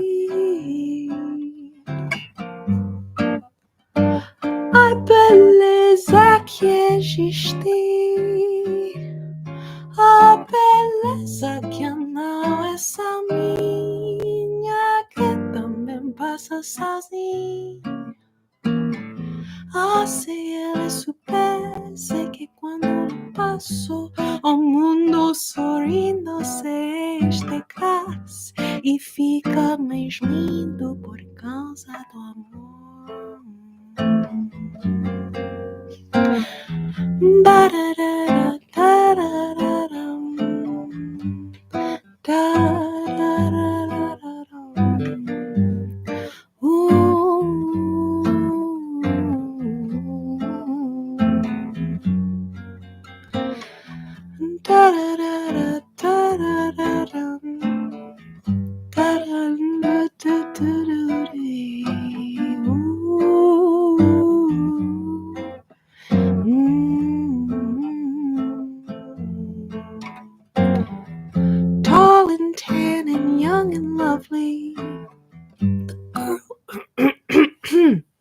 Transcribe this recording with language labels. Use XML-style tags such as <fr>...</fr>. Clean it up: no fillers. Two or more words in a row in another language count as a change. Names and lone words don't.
<pt>A beleza que existe, a beleza que não é só minha, que também passa sozinha. Ah, se ela soubesse que quando eu passo, o mundo sorrindo se estegras e fica mais lindo por causa do amor. Dararara, darararam, dararararam. Dararara, darararam,</pt> <en>Tall and tan and young and lovely, the girl.</en>